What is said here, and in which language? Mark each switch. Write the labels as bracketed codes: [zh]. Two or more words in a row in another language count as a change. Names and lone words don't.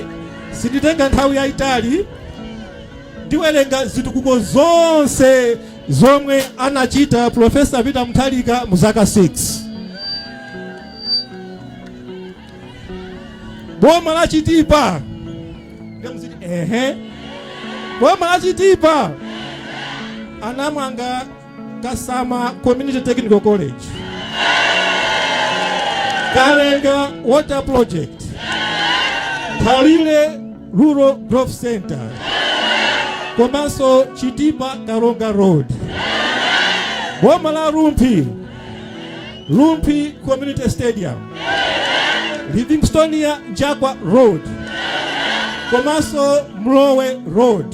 [ny] Sinditenga nthawi ya Itali. Ndiwerenga zitukuko zonse zomwe anachita Profesa Peter Mutharika muzaka 6. Boma la Chitipa. Boma la Chitipa anamanga Kasama Community Technical College, Kalenga Water Project, Kalile Rural Growth Center, komanso Chitipa Karonga Road. Boma la Lumpi Community Stadium, Livingstonia Njagwa Road, komanso Mlowe Road.